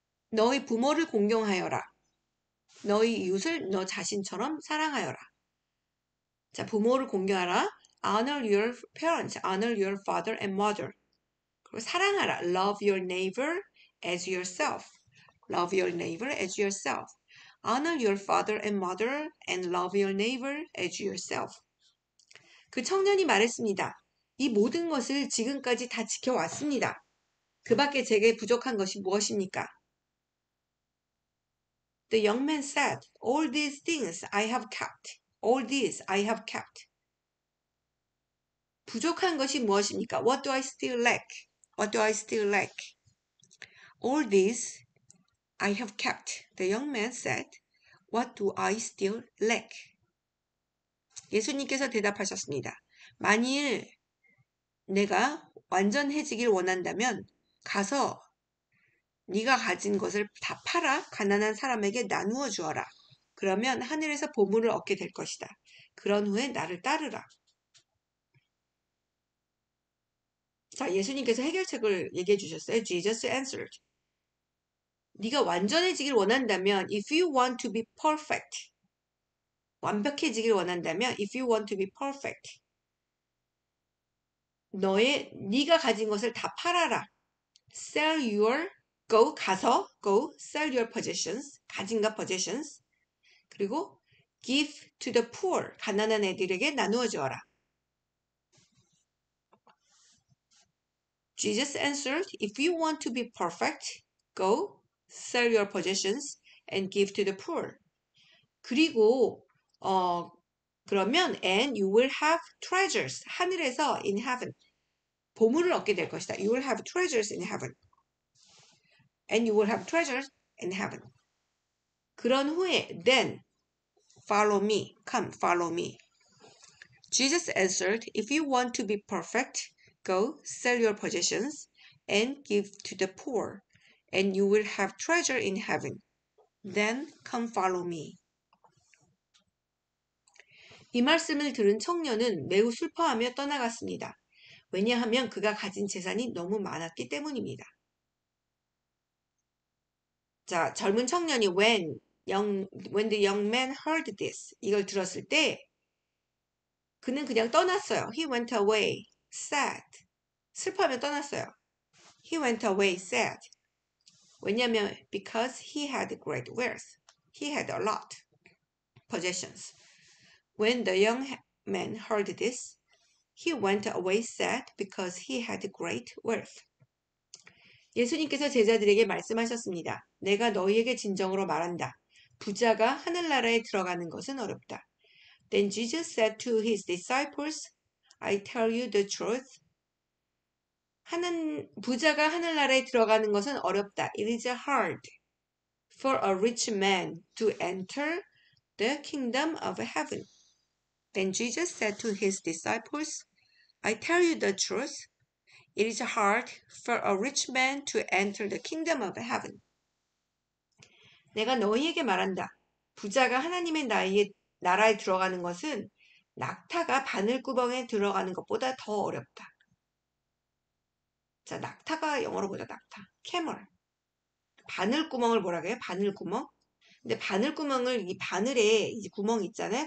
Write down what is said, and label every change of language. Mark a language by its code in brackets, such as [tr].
[ko] 너희 부모를 공경하여라. 너희 이웃을 너 자신처럼 사랑하여라. 자, 부모를 공경하라. [en] Honor your parents. Honor your father and mother. [ko] 그리고 사랑하라. [en] Love your neighbor as yourself. Love your neighbor as yourself. Honor your father and mother and love your neighbor as yourself. [ko] 그 청년이 말했습니다. 이 모든 것을 지금까지 다 지켜왔습니다. 그 밖에 제게 부족한 것이 무엇입니까? [en] The young man said, All these things I have kept. All these I have kept. [ko] 부족한 것이 무엇입니까? [en] What do I still lack? What do I still lack? All these I have kept. The young man said, What do I still lack? [ko] 예수님께서 대답하셨습니다. 만일 내가 완전해지길 원한다면 가서 네가 가진 것을 다 팔아 가난한 사람에게 나누어 주어라. 그러면 하늘에서 보물을 얻게 될 것이다. 그런 후에 나를 따르라. 자, 예수님께서 해결책을 얘기해 주셨어요. [en] Jesus answered. [ko] 네가 완전해지길 원한다면 [en] if you want to be perfect. [ko] 완벽해지길 원한다면 [en] if you want to be perfect. [ko] 네가 가진 것을 다 팔아라. [en] Sell your go sell your possessions [ko] 가진과 [en] possessions 그리고 give to the poor [ko] 가난한 애들에게 나누어 주어라. [en] Jesus answered, if you want to be perfect, go sell your possessions and give to the poor. [ko] 그리고 그러면 [en] and you will have treasures [ko] 하늘에서 [en] in heaven [ko] 보물을 얻게 될 것이다. [en] You will have treasures in heaven. And you will have treasures in heaven. [ko] 그런 후에 [en] then follow me. Come follow me. Jesus answered, if you want to be perfect, go sell your possessions and give to the poor, and you will have treasure in heaven. Then come follow me. [ko] 이 말씀을 들은 청년은 매우 슬퍼하며 떠나갔습니다. 왜냐하면 그가 가진 재산이 너무 많았기 때문입니다. 자, 젊은 청년이 [en] when the young man heard this [ko] 이걸 들었을 때 그는 그냥 떠났어요. [en] He went away sad. [ko] 슬퍼하며 떠났어요. [en] He went away sad. [ko] 왜냐하면 [en] because he had great wealth. He had a lot possessions. When the young man heard this, he went away sad because he had great wealth. [ko] 예수님께서 제자들에게 말씀하셨습니다. 내가 너희에게 진정으로 말한다. 부자가 하늘나라에 들어가는 것은 어렵다. [en] Then Jesus said to his disciples, I tell you the truth. [ko] 부자가 하늘나라에 들어가는 것은 어렵다. [en] It is hard for a rich man to enter the kingdom of heaven. Then Jesus said to his disciples, I tell you the truth. It is hard for a rich man to enter the kingdom of heaven. [ko] 내가 너희에게 말한다. 부자가 하나님의 나라에 들어가는 것은 낙타가 바늘구멍에 들어가는 것보다 더 어렵다. 자, 낙타가 영어로 보자, 낙타. [en] camel. [ko] 바늘구멍을 뭐라 그래요? 바늘구멍? 근데 바늘구멍을 이 바늘에 이 구멍 있잖아요.